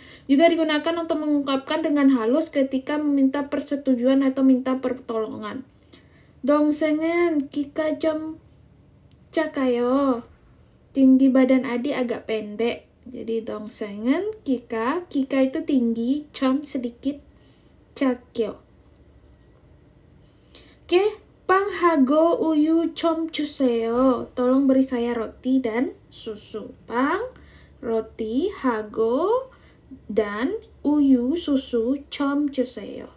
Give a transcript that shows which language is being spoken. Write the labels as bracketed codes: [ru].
[id] Juga digunakan untuk mengungkapkan dengan halus ketika meminta persetujuan atau minta pertolongan. [ko] 동생은 키가 좀 작아요. [id] Tinggi badan adik agak pendek. Jadi 동생은 kika itu tinggi, 좀 sedikit, 작요. [ko] Oke, 빵하고 우유 좀 주세요. [id] Tolong beri saya roti dan susu. 빵 roti, hago, dan uyu, susu, [ko] 좀 주세요.